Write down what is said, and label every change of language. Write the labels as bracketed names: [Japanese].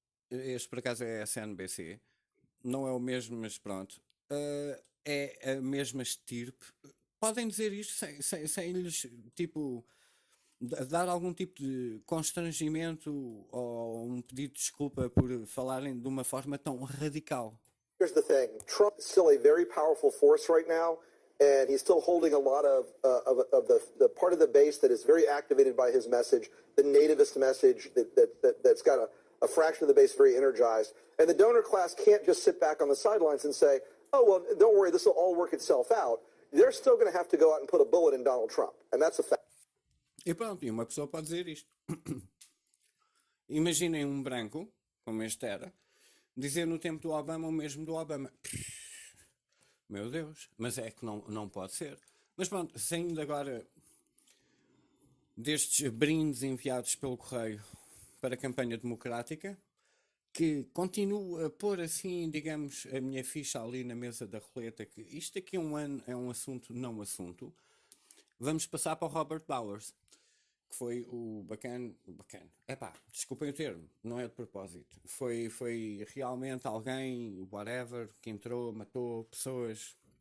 [Portuguese] Este por acaso é a SNBC, não é o mesmo, mas pronto, é a mesma estirpe. Podem dizer isto sem lhes, tipo, dar algum tipo de constrangimento ou um pedido de desculpa por falarem de uma forma tão radical. [English] Here's the thing. Trump is still a very powerful force right now, and he's still holding a lot of the part of the base that is very activated by his message, the nativist message that's got a fraction of the base very energized. And the donor class can't just sit back on the sidelines and say, oh, well, don't worry, this will all work itself out. They're still going to have to go out and put a bullet in Donald Trump, and that's a fact. [Portuguese] E pronto, e uma pessoa pode dizer isto. Imaginem um branco, como este era, dizer no tempo do Obama o mesmo do Obama. Meu Deus, mas é que não pode ser. Mas pronto, saindo agora destes brindes enviados pelo correio para a campanha democrática, que continuo a pôr assim, digamos, a minha ficha ali na mesa da roleta, que isto daqui a um ano é um assunto não assunto, vamos passar para o Robert Bowers, que foi o bacana, desculpem o termo, não é de propósito, foi realmente alguém, whatever, que entrou, matou pessoas